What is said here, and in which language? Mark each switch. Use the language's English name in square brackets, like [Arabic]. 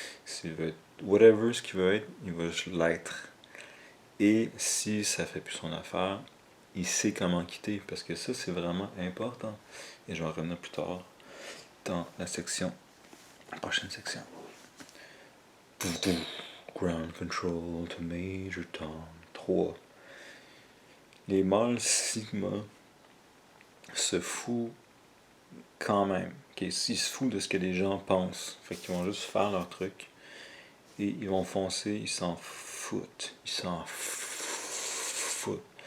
[French] S'il veut être [English] whatever [French] ce qu'il veut être, il va juste l'être. Et si ça fait plus son affaire, il sait comment quitter, parce que ça c'est vraiment important. Et je vais en revenir plus tard dans la prochaine section. [English] Ground Control to Major Tom 3. [French] Les mâles Sigma se foutent quand même. Okay? Ils se foutent de ce que les gens pensent. Fait qu'ils vont juste faire leur truc. Et ils vont foncer, ils s'en foutent. Ils s'en foutent.